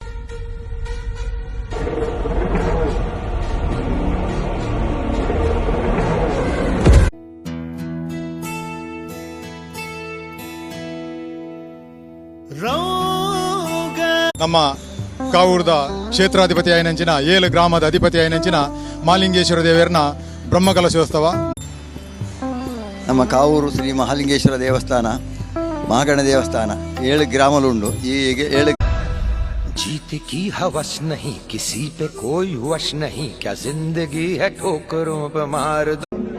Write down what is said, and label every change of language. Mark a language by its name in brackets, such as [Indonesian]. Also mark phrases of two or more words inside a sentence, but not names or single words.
[Tulu] ನಮ್ಮ ಕಾವೂರದ ಕ್ಷೇತ್ರಾಧಿಪತಿ ಆಯ್ನಂಚಿನ 7 ಗ್ರಾಮದ ಅಧಿಪತಿ ಆಯ್ನಂಚಿನ ಮಹಾಲಿಂಗೇಶ್ವರ ದೇವರನ್ನ ಬ್ರಹ್ಮಕಲಶೋತ್ಸವ. ನಮ್ಮ ಕಾವೂರು ಶ್ರೀ ಮಹಾಲಿಂಗೇಶ್ವರ ದೇವಸ್ಥಾನ ಮಹಾಗಣ ದೇವಸ್ಥಾನ 7 ಗ್ರಾಮಲುಂಡು. ಈ 7 [Hindi] जीत की हवस नहीं किसी पे कोई वश नहीं क्या जिंदगी है ठोकरों पे मार दो.